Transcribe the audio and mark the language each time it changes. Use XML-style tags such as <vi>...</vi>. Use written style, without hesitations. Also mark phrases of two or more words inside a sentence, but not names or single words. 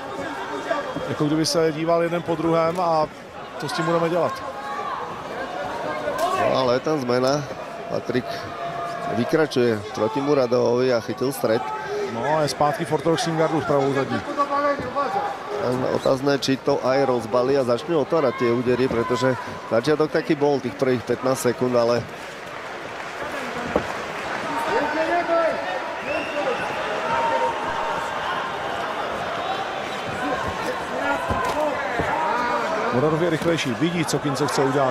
<cs>Jako kdyby se díval jeden po druhém a to s tím budeme dělat.</cs> <sk>No, ale je tam zmena. Patrik vykračuje proti Muradovovi a chytil stred.</sk> <cs>No a je zpátky v ortodoxním gardu s pravou zadní.</cs> <sk>Otázne, či to aj rozbalí a začne otvárať tie údery, pretože začiatok taký bol tých prvých 15 sekúnd, ale</sk> <cs>Muradov je rychlejší, vidí, co Kince chce udělat.</cs>